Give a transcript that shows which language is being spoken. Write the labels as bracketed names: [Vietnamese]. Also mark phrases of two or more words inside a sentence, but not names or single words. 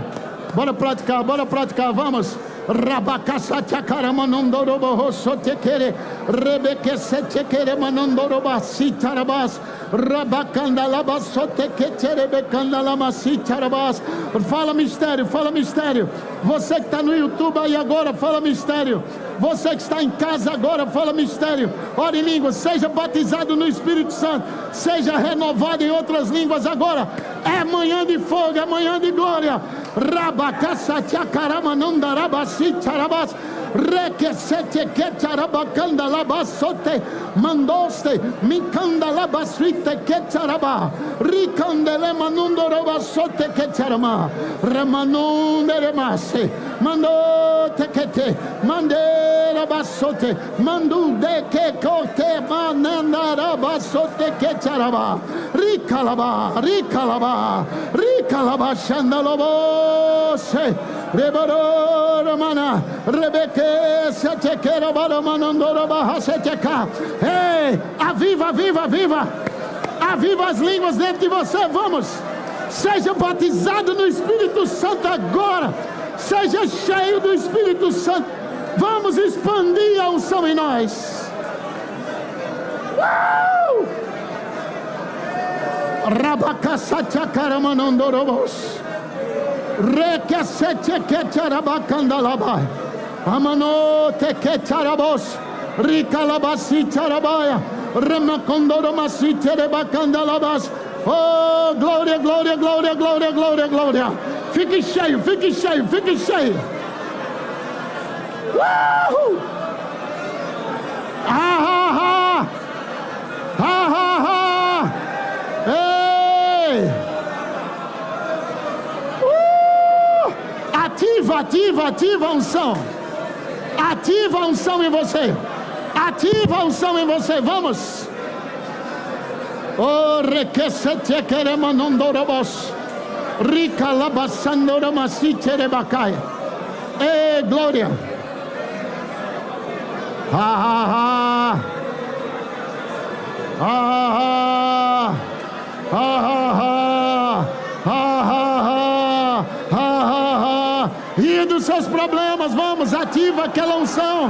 [Portuguese] Bora praticar, vamos. Fala mistério. Você que está no YouTube aí agora, fala mistério. Você que está em casa agora, fala mistério. Ore em línguas, seja batizado no Espírito Santo, seja renovado em outras línguas agora. É manhã de fogo, é manhã de glória. Mandoste mikanda labaswite ketcharaba rikandele manundo robasote ketcharama remanunde remase mando tekete mandera basote mandu de ke kote mananda basote ketcharaba rikalaba shandalobose Rebaro Romana Rebeque Setequera Baramanandora Barra Seteca. Ei, aviva as línguas dentro de você. Vamos, seja batizado no Espírito Santo agora. Seja cheio do Espírito Santo. Vamos expandir a unção em nós. Rabacassachacaramandorobos Rekesete Ketcharabacandalabai Amano Tekecharabos Rikalabasi Charabaya Remacondoromasi Terebacandalabas. Oh, glória. Fique cheio. Ei! Ativa a unção. Ativa a unção em você. Vamos. Oh, requesete queremanondorobos. Rica labasandoromasi terebacai. Ei, glória. E dos seus problemas, vamos, ativa aquela unção.